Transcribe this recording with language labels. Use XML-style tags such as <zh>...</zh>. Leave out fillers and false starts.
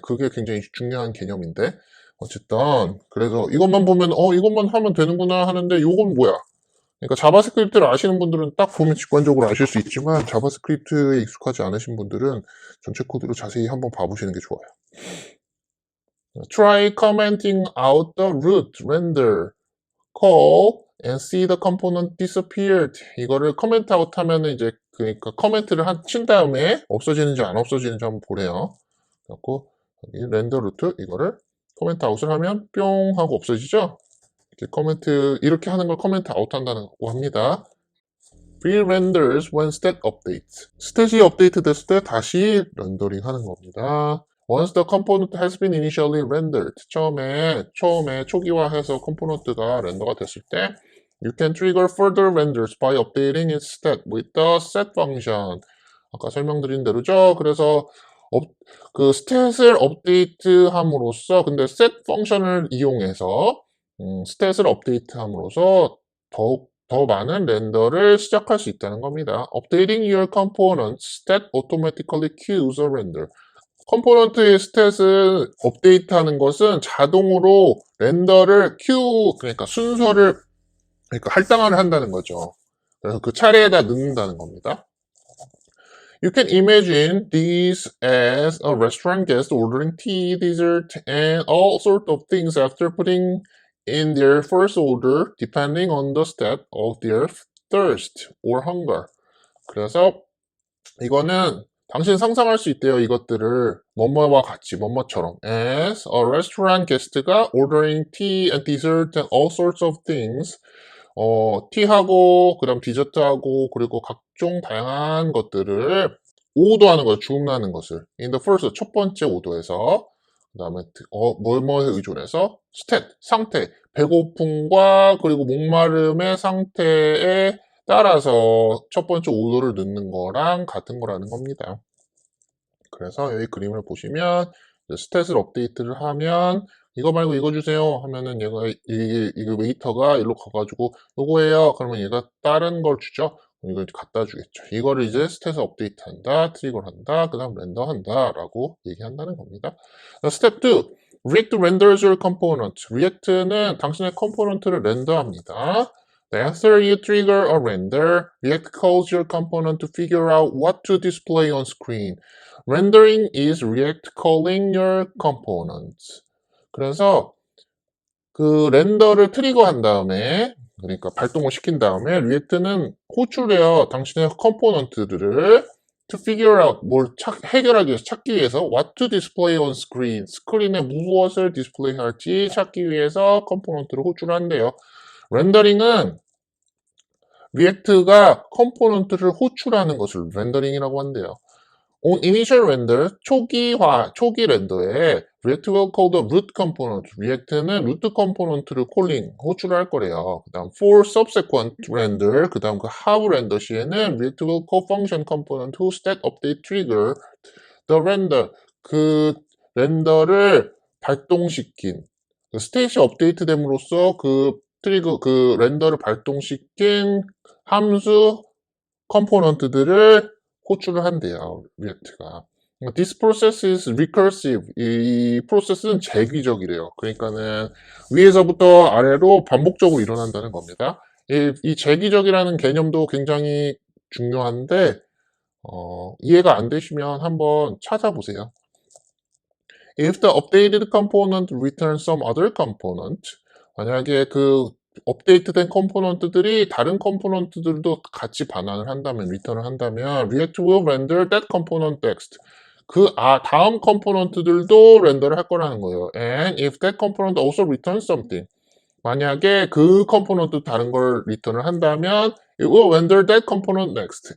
<ko>그게 굉장히 중요한 개념인데 어쨌든 그래서 이것만 보면 이것만 하면 되는구나 하는데 이건 뭐야? 그러니까 자바스크립트를 아시는 분들은 딱 보면 직관적으로 아실 수 있지만 자바스크립트에 익숙하지 않으신 분들은 전체 코드를 자세히 한번 봐보시는 게 좋아요.</ko> <en>Try commenting out the root render call and see the component disappeared.</en> <ko>이거를 커멘트 아웃 하면은 이제 그러니까 커멘트를 친 다음에 없어지는지 안 없어지는지 한번 보래요. 그래갖고 여기 렌더 루트 이거를 커멘트 아웃을 하면 뿅 하고 없어지죠. 이렇게 커멘트 이렇게 하는 걸 커멘트 아웃 한다고 합니다.</ko> <en>pre-renders when stat updates.</en> <ko>스탯이 업데이트 됐을 때 다시 렌더링 하는 겁니다.</ko> <en>Once the component has been initially rendered.</en> <ko>처음에 초기화해서 컴포넌트가 렌더가 됐을 때</ko> <en>you can trigger further renders by updating its stat with the set function.</en> <ko>아까 설명드린 대로죠. 그래서 그 스탯을 업데이트함으로써 근데 set 펑션을 이용해서 스탯을 업데이트함으로써 더 많은 렌더를 시작할 수 있다는 겁니다.</ko> <en>Updating your components that automatically queues a render.</en> <ko>컴포넌트의 스탯을 업데이트하는 것은 자동으로 렌더를 그러니까 순서를 그러니까 할당을 한다는 거죠. 그래서 그 차례에다 넣는다는 겁니다.</ko> <en>You can imagine these as a restaurant guest ordering tea, dessert, and all sorts of things after putting in their first order, depending on the state of their thirst or hunger.</en> <ko>그래서 이거는 당신 상상할 수 있대요. 이것들을 뭐뭐와 같이 뭐뭐처럼</ko> <en>as a restaurant guest</en> <ko>가</ko> <en>ordering tea and dessert and all sorts of things</en> <ko>티하고 그다음 디저트하고 그리고 각종 다양한 것들을 오도하는 거죠. 주문하는 것을</ko> <en>in the first</en> <ko>첫 번째 오도에서 그다음에 뭐뭐에 의존해서 state 상태 배고픔과 그리고 목마름의 상태에 따라서 첫 번째 오도를 넣는 거랑 같은 거라는 겁니다. 그래서 여기 그림을 보시면 스탯을 업데이트를 하면 이거 말고 이거 주세요 하면은 얘가 이게 웨이터가 일로 가가지고 요거예요. 그러면 얘가 다른 걸 주죠. 이걸 갖다 주겠죠. 이거를 이제 스탯을 업데이트한다, 트리거를 한다, 그 다음 렌더한다 라고 얘기한다는 겁니다.</ko> <en>스텝 2. React renders your component.</en> <ko>React는 당신의 컴포넌트를 렌더합니다.</ko> <en>After you trigger a render, React calls your component to figure out what to display on screen. Rendering is React calling your components.</en> <ko>그래서 그 렌더를 트리거한 다음에 그러니까 발동을 시킨 다음에 리액트는 호출해요. 당신의 컴포넌트들을</ko> <en>to figure out</en> <ko>뭘 해결하기 위해서 찾기 위해서</ko> <en>what to display on screen</en> <ko>스크린에 무엇을 디스플레이 할지 찾기 위해서 컴포넌트를 호출한대요. 렌더링은 리액트가 컴포넌트를 호출하는 것을 렌더링이라고 한대요.</ko> <en>On initial render,</en> <ko>초기 렌더에</ko> <en>React will call the root component.</en> <ko>React는 root component를 콜링, 호출할 거래요.</ko> <en>그 다음 for subsequent render,</en> <ko>그 다음 그 하부 렌더 시에는</ko> <en>React will call function component whose state update trigger the render.</en> <ko>그 렌더를 발동시킨, 그 스테이시 업데이트 됨으로써 그 렌더를 발동시킨 함수 컴포넌트들을 호출을 한대요. 리액트가.</ko> <en>This process is recursive.</en> <ko>이 프로세스는 재귀적이래요. 그러니까는 위에서부터 아래로 반복적으로 일어난다는 겁니다. 이 재귀적이라는 개념도 굉장히 중요한데 이해가 안 되시면 한번 찾아보세요.</ko> <en>If the updated component returns some other component,</en> <ko>만약에 그 업데이트된 컴포넌트들이 다른 컴포넌트들도 같이 반환을 한다면, 리턴을 한다면</ko> <en>React will render that component next.</en> <ko>다음 컴포넌트들도 렌더를 할 거라는 거예요.</ko> <en>And if that component also returns something,</en> <ko>만약에 그 컴포넌트 다른 걸 리턴을 한다면</ko> <en>it will render that component next.</en>